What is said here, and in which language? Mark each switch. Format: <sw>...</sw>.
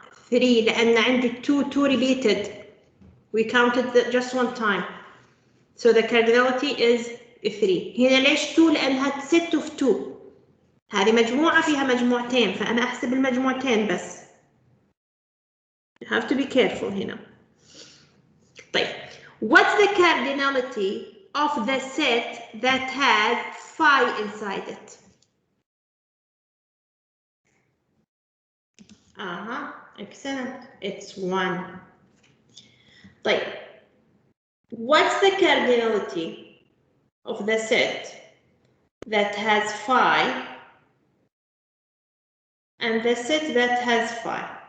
<ar>3 لأن عندي 2 repeated.</ar> <en>We counted just one time. So the cardinality is 3.</en> <ar>هنا ليش 2؟ لأنها</ar> <en>set of 2.</en> <ar>هذه مجموعة فيها مجموعتين فأنا أحسب المجموعتين بس.</ar> <en>You have to be careful</en> <ar>هنا. طيب,</ar> <en>what's the cardinality of the set that has phi inside it? Excellent. It's 1.</en> <ar>طيب,</ar> <en>what's the cardinality of the set that has phi and the set that has phi?</en>